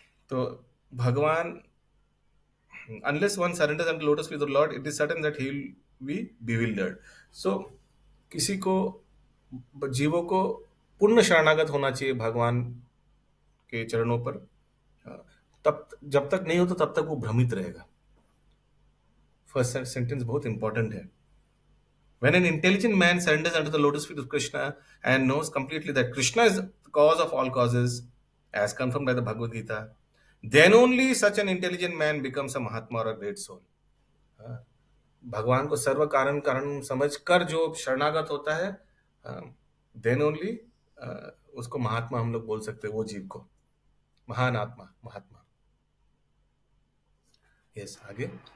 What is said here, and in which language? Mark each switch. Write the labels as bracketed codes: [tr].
[hi] तो भगवान, [en] unless one surrenders unto lotus feet of the Lord, it is certain that he will be bewildered. [hi] So किसी को, जीवों को पूर्ण शरणागत होना चाहिए भगवान के चरणों पर, तब जब तक नहीं हो तो तब तक वो भ्रमित रहेगा। फर्स्ट सेंटेंस बहुत इंपॉर्टेंट है। [en] When an intelligent man surrenders unto the lotus feet of Krishna and knows completely that Krishna is the cause of all causes, as confirmed by the Bhagavad Gita, then only such an intelligent man becomes a Mahatma or a great soul. [hi] भगवान को सर्व कारण कारण समझकर जो शरणागत होता है, [en] then only [hi] उसको महात्मा हम लोग बोल सकते हैं, वो जीव को महान आत्मा, महात्मा। यस, आगे।